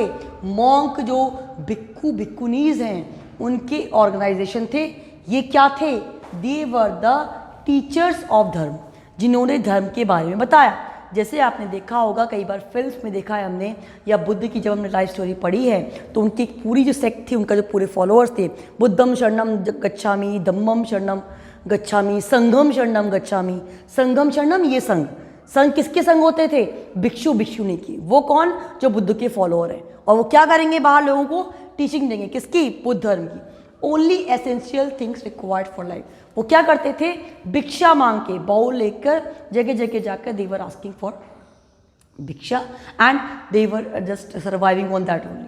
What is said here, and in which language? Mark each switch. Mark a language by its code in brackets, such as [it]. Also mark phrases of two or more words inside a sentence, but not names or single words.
[hi] मॉन्क जो भिक्खु भिक्खुनीज हैं उनके ऑर्गेनाइजेशन थे। ये क्या थे? [en] they were the teachers of dharma, [hi] जिन्होंने धर्म के बारे में बताया। जैसे आपने देखा होगा, कई बार फिल्म्स में देखा है हमने, या बुद्ध की जब हमने [en] life story [hi] पढ़ी है तो उनकी पूरी जो सेक्ट थी, उनका जो पूरे फॉलोअर्स थे, [pi] बुद्धम शरणम गच्छामि, धम्मम शरणम गच्छामि, संघम शरणम गच्छामि। संघम शरणम, [hi] ये संघ। संघ किसके संघ होते थे? भिक्षु भिक्षुनी की। वो कौन? जो बुद्ध के फॉलोअर हैं। और वो क्या करेंगे? बाहर लोगों को टीचिंग देंगे। किसकी? बुद्ध धर्म की। [en] only essential things required for life. [hi] वो क्या करते थे? भिक्षा मांग के, बाउल लेकर जगह जगह जाकर [en] they were asking for bhiksha and they were just surviving on that only.